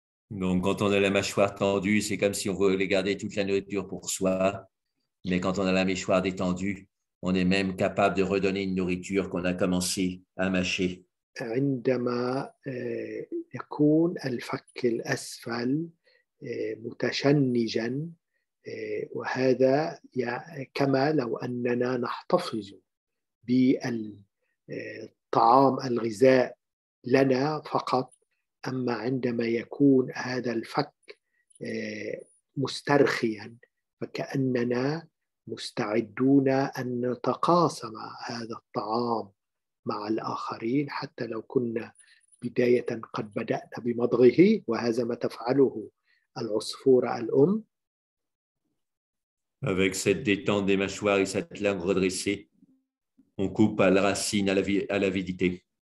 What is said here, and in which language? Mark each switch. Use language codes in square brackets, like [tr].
[fr] Donc, quand on a la mâchoire tendue, c'est comme si on voulait garder toute la nourriture pour soi. Mais quand on a la mâchoire détendue, on est même capable de redonner une nourriture qu'on a commencé à mâcher. [ar] عندما يكون الفك الأسفل متشنجا، وهذا كما لو أننا نحتفظ بالطعام الغذاء لنا فقط. أما عندما يكون هذا الفك مسترخيا فكأننا مستعدون أن نتقاسم هذا الطعام مع الآخرين، حتى لو كنا بداية قد بدأنا بمضغه، وهذا ما تفعله العصفورة الأم. [fr] Avec cette détente des mâchoires et cette langue redressée, on coupe à la racine à l'avidité.